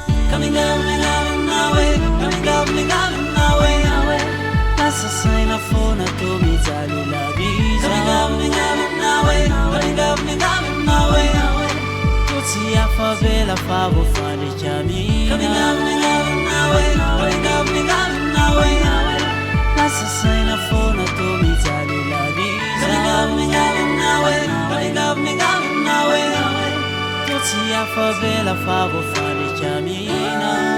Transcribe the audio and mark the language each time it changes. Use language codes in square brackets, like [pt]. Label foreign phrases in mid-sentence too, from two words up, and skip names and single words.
[en] Coming up, coming up, now, eh. Coming up, coming up, now, eh. [mg] Lasa saina foana tô mijaly labiza. [en] Coming up, coming up, now, eh. Coming up, coming up, now, eh. [mg] Tô tsy hafa vela fa voafaly kamina. [en] Coming up, coming up, now, eh. Coming up, coming up, now, eh. [mg] Lasa saina foana tô mijaly labiza. [en] Coming up, coming up, now, eh. Coming up, coming up, now, eh. [mg] Tô tsy hafa vela fa voafaly kamina.